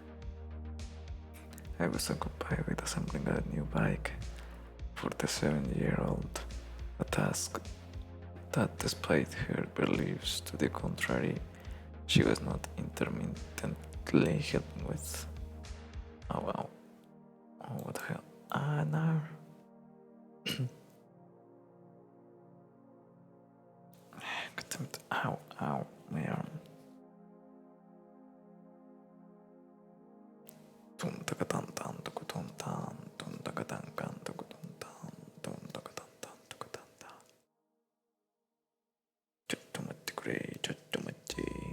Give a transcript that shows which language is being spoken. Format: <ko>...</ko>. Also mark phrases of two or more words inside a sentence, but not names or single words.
<en>I was occupied with assembling a new bike for the 7-year-old, a task that, despite her beliefs to the contrary, she was not intermittently helping with. Oh wow. Oh, what the hell? Ah, no. Ow, ow, my arm. Tum takatan tan tukutum tan, tum takatan kan tukutum tan, tum takatan tan tukutan tan. Chatumati gray, chatumati.</en>